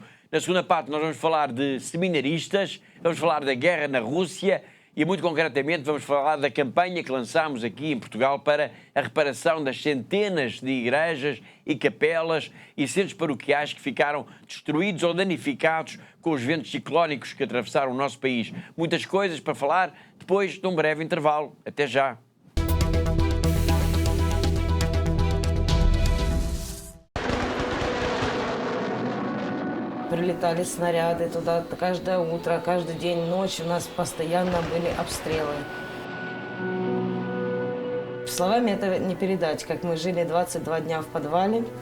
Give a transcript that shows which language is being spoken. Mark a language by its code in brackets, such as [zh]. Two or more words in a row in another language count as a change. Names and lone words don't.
[pt] Na segunda parte nós vamos falar de seminaristas, vamos falar da guerra na Rússia e, muito concretamente, vamos falar da campanha que lançámos aqui em Portugal para a reparação das centenas de igrejas e capelas e centros paroquiais que ficaram destruídos ou danificados com os ventos ciclónicos que atravessaram o nosso país. Muitas coisas para falar depois de um breve intervalo. Até já! [ru] Прилетали снаряды туда каждое утро, каждый день, ночь. У нас постоянно были обстрелы. Словами это не передать, как мы жили 22 дня в подвале.